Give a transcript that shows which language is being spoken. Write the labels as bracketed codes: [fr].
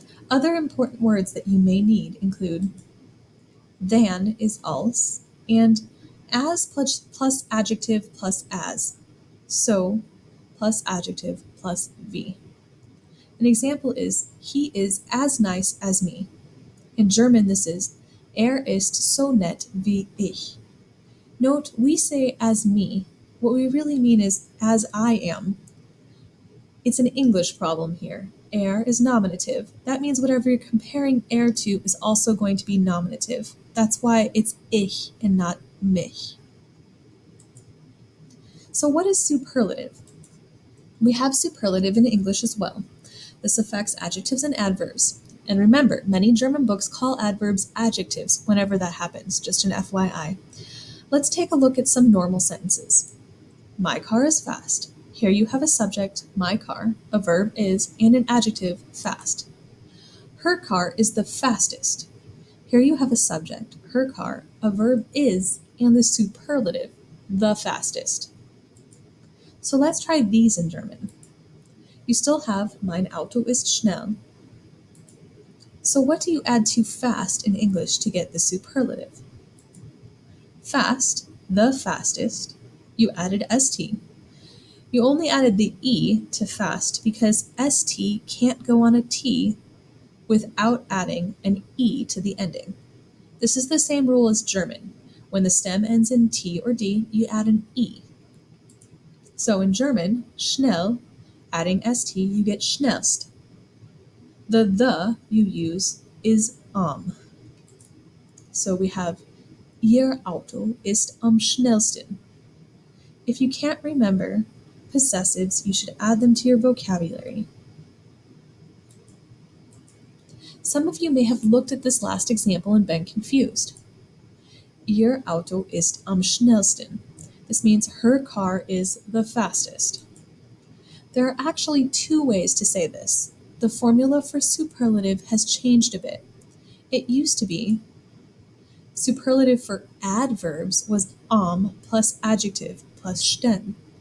[en] Other important words that you may need include than is als, and as plus adjective plus as, so plus adjective plus wie. An example is, he is as nice as me. In German, this is, [de] ist so nett wie ich. [en] Note, we say as me. What we really mean is as I am. It's an English problem here. Is nominative. That means whatever you're comparing to is also going to be nominative. That's why it's ich and not mich. So what is superlative? We have superlative in English as well. This affects adjectives and adverbs. And remember, many German books call adverbs adjectives whenever that happens, just an FYI. Let's take a look at some normal sentences. My car is fast. Here you have a subject, my car, a verb is, and an adjective, fast. Her car is the fastest. Here you have a subject, her car, a verb is, and the superlative, the fastest. So let's try these in German. You still have [de] mein Auto ist schnell. [en] So what do you add to fast in English to get the superlative? Fast, the fastest, you added st. You only added the e to fast because st can't go on a t without adding an e to the ending. This is the same rule as German. When the stem ends in t or d, you add an e. So in German, schnell, adding st, you get schnellst. The you use is So we have [de] Ihr Auto ist am schnellsten. [en] If you can't remember possessives, you should add them to your vocabulary. Some of you may have looked at this last example and been confused. [de] Ihr Auto ist am schnellsten. [en] This means her car is the fastest. There are actually two ways to say this. The formula for superlative has changed a bit. It used to be superlative for adverbs was plus adjective plus sten.